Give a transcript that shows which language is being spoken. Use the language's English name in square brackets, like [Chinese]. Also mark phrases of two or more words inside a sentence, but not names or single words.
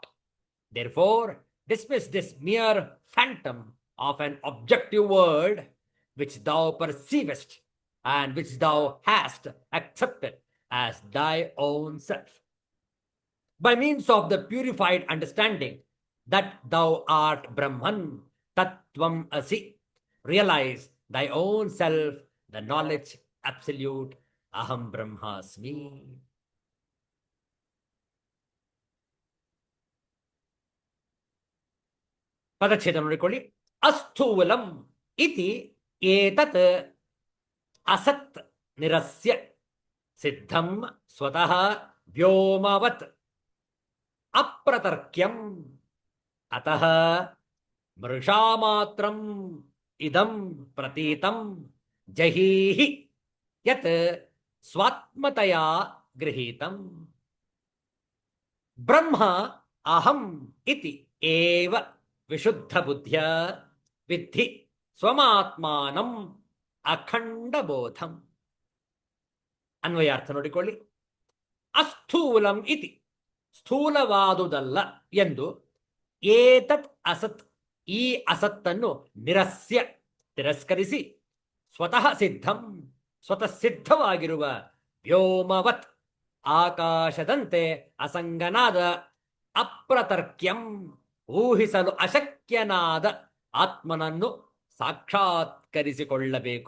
[English] Therefore, dismiss this mere phantom of an objective world which thou perceivest and which thou hast accepted as thy own self. By means of the purified understanding that thou art Brahman, [Sanskrit] तत्त्वमसि, [English] realize thy own self, the knowledge absolute, [Sanskrit] अहं ब्रह्मास्मि. [Kannada] ಪದಚ್ಛೇದ ನೋಡಿಕೊಳ್ಳಿ. [Sanskrit] ಅಸ್ಥೂಲಂ ಇತಿ ಏತತ್ ಅಸತ್ ನಿರಸ್ಯ ಸಿದ್ಧಂ ಸ್ವತಃ ವ್ಯೋಮವತ್ ಅಪ್ರತರ್ಕ್ಯಂ ಅತಃ ಮೃಷಾಮಾತ್ರಂ ಇದಂ ಪ್ರತೀತಂ ಜಹೀಹಿ ಯತ್ ಸ್ವಾತ್ಮತಯಾ ಗೃಹೀತಂ. ಬ್ರಹ್ಮ ಅಹಂ ಇತಿ ಏವ ವಿಶುದ್ಧ ಬುದ್ಧ್ಯ ವಿದ್ಧಿ ಸ್ವಮಾತ್ಮಾನಂ ಅಖಂಡಬೋಧಂ. [Kannada] ಅನ್ವಯಾರ್ಥ ನೋಡಿಕೊಳ್ಳಿ. [Sanskrit] ಅಸ್ಥೂಲಂ ಇತಿ [Kannada] ಸ್ಥೂಲವಾದುದಲ್ಲ ಎಂದು, [Sanskrit] ಏತತ್ ಅಸತ್ [Kannada] ಈ ಅಸತ್ತನ್ನು ನಿರಸ್ಯ ತಿರಸ್ಕರಿಸಿ, [Sanskrit] ಸ್ವತಃ ಸಿದ್ಧಂ [Kannada] ಸ್ವತಃ ಸಿದ್ಧವಾಗಿರುವ, ವ್ಯೋಮವತ್ ಆಕಾಶದಂತೆ ಅಸಂಗನಾದ, ಅಪ್ರತರ್ಕ್ಯಂ ಊಹಿಸಲು ಅಶಕ್ಯನಾದ ಆತ್ಮನನ್ನು ಸಾಕ್ಷಾತ್ಕರಿಸಿಕೊಳ್ಳಬೇಕು.